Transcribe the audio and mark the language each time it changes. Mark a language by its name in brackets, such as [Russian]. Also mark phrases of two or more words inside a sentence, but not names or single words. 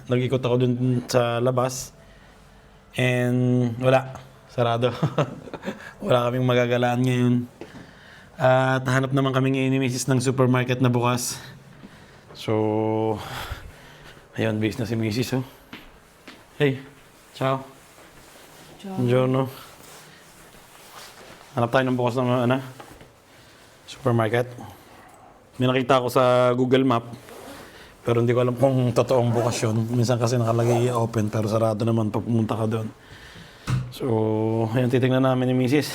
[Filipino] Nag-ikot ako dun sa labas. And wala, sarado. Wala kaming magagalaan ngayon. At hanap naman kaming inimesis ng supermarket na bukas. So, ayun, base na si Mrs. Oh. [Italian] Hey, ciao. Ciao. Buongiorno. [Filipino] Hanap tayo ng bukas ng supermarket. May nakita ako sa Google Map. Pero hindi ko alam kung totoong bukas yun. Minsan kasi nakalagay open pero sarado naman pag pumunta ka doon. So, ayun, titignan namin ni Mrs.